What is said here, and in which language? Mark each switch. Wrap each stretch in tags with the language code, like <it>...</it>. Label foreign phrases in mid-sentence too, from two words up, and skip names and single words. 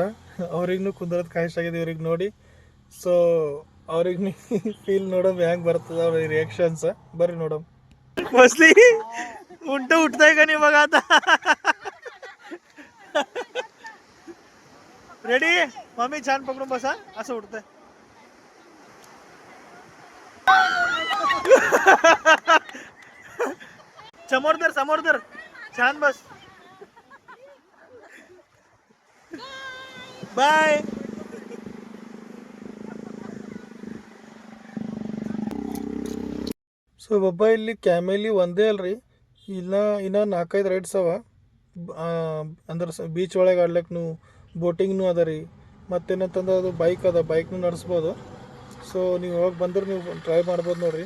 <kn>ಅವ್ರಿಗೂ ಕುಂದಿರೋದು ಕಾಯಿಸಾಗಿದೆ ಇವ್ರಿಗೆ ನೋಡಿ. ಸೊ ಅವ್ರಿಗೆ ಫೀಲ್ ನೋಡಮ್ ಹೆಂಗೆ ಬರ್ತದ ಅವ್ರ रिएक्शन्स. ಬರ್ರಿ ನೋಡಮ್.</kn> <mr>बसली उलट उठताय का नाही बघा आता. रेडी मम्मी, छान पकडून बसा. असं उठतंय. समोर धर. छान बस. बाय.</mr> <kn>ಸೊ ಒಬ್ಬ ಇಲ್ಲಿ ಕ್ಯಾಮೆಲಿ ಒಂದೇ ಅಲ್ರಿ, ಇನ್ನೂ 4-5 ರೈಡ್ಸ್ ಅವ. ಅಂದ್ರೆ ಬೀಚ್ ಒಳಗೆ ಆಡ್ಲಿಕ್ಕೆ ಬೋಟಿಂಗ್ನು ಅದ ರೀ. ಮತ್ತೇನಂತಂದ್ರೆ ಅದು ಬೈಕ್ ಅದ, ಬೈಕ್ನು ನಡೆಸ್ಬೋದು. ಸೊ ನೀವು ಯಾವಾಗ ಬಂದ್ರೆ ನೀವು ಟ್ರೈ ಮಾಡ್ಬೋದು ನೋಡ್ರಿ.</kn>